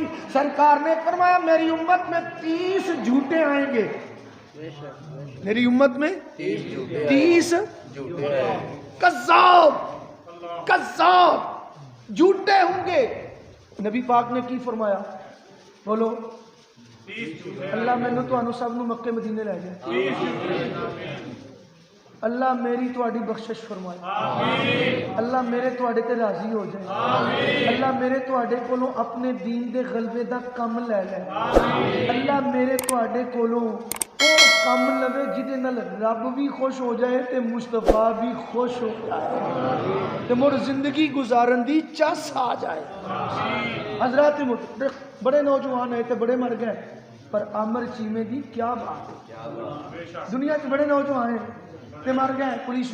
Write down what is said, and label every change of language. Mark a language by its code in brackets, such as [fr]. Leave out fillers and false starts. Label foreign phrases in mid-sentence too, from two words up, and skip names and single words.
[ur] سرکار نے فرمایا میری امت میں 30 جھوٹے آئیں گے، میری امت میں 30 کذاب جھوٹے ہوں گے۔ [pa] نبی پاک نے کی فرمایا؟ بولو، اللہ مینوں تانوں سب نوں مکے مدینے لے جائے، اللہ میری تہاڈی بخشش فرمائے، اللہ میرے تہاڈے تے راضی ہو جائے، اللہ میرے تہاڈے کولوں اپنے دین دے غلبے دا کم لے لے، اللہ میرے تہاڈے کولوں او کم لوے جدے نال رب بھی خوش ہو جائے تے مصطفیٰ بھی خوش ہو جائے تے مڑ زندگی گزارن دی چس آ جائے۔ حضرات بڑے نوجوان ہیں تے بڑے مر گئے، پر عامر چیمے دی کیا بات ہے، دنیا چ بڑے نوجوان ہیں تے مر گئے، پولیس